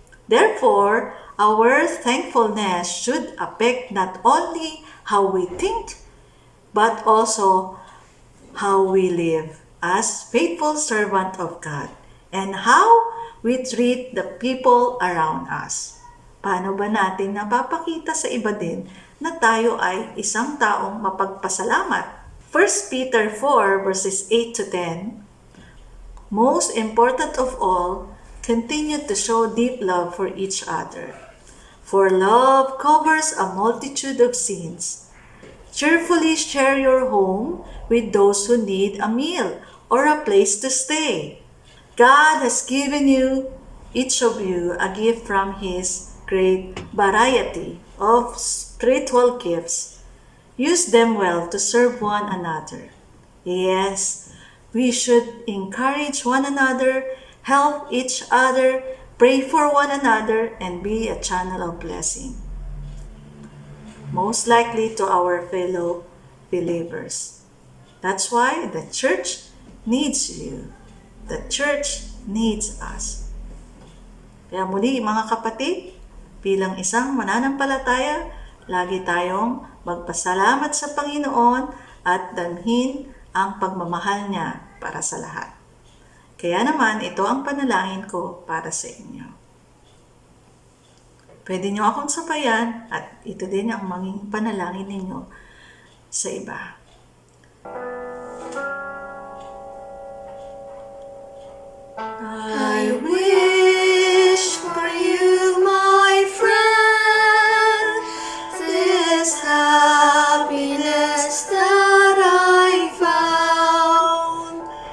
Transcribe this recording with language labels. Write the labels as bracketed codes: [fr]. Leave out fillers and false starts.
[en] Therefore, our thankfulness should affect not only how we think, but also how we live as faithful servant of God and how we treat the people around us. [tl] Paano ba natin napapakita sa iba din na tayo ay isang taong mapagpasalamat? [en] 1 Peter 4 verses 8 to 10. Most important of all, continue to show deep love for each other. For love covers a multitude of sins. Cheerfully share your home with those who need a meal or a place to stay. God has given each of you, a gift from His great variety of spiritual gifts. Use them well to serve one another. Yes, we should encourage one another, help each other, pray for one another, and be a channel of blessing. Most likely to our fellow believers. That's why the church needs you. The church needs us. [tl] Kaya muli mga kapatid, bilang isang mananampalataya, lagi tayong magpasalamat sa Panginoon at dalhin ang pagmamahal niya para sa lahat. Kaya naman, ito ang panalangin ko para sa inyo. Pwede niyo akong sabayan at ito din ang maging panalangin ninyo sa iba. [en] I wish for you, my friend, this happiness that I found.